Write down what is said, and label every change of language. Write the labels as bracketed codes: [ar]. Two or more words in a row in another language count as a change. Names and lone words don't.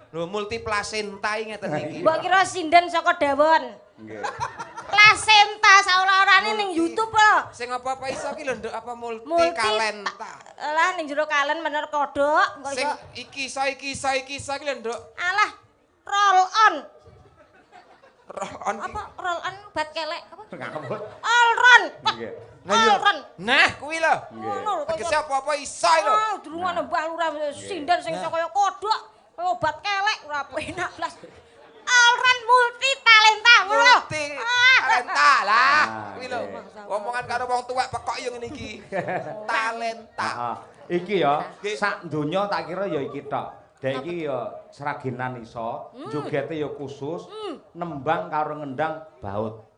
[jv] Lho multi placenta ngeten iki. Mbok kira sinden saka dawon. Nggih. Placenta saora-orane ning YouTube lho. Sing apa-apa iso ki lho nduk apa multi kalenta. Alah ning jero kalen bener kodhok kok Sing iso. iki iso ki lho nduk. Alah roll on. Roll on. Apa roll on bat kelek apa? Ngabut. [en] All run. [jv] Nggih. [en] All run. [jv] Nah, kuwi lho. Ngono lho. Tegese apa-apa iso lho. Oh, durungan Mbah Lurah sinden sing iso kaya kodhok, kaya obat kelek ora penak blas. All run multi talenta ngono lho. Multi talenta lah. Nah, Kuwi lho. oke. Omongan karo wong tuwek pekok yo ngene iki. Talenta. Heeh. Iki ya Nggih. sak donya tak kira ya iki tok. Dek iki ya seraginan iso, jogete ya khusus, nembang karo ngendang baut.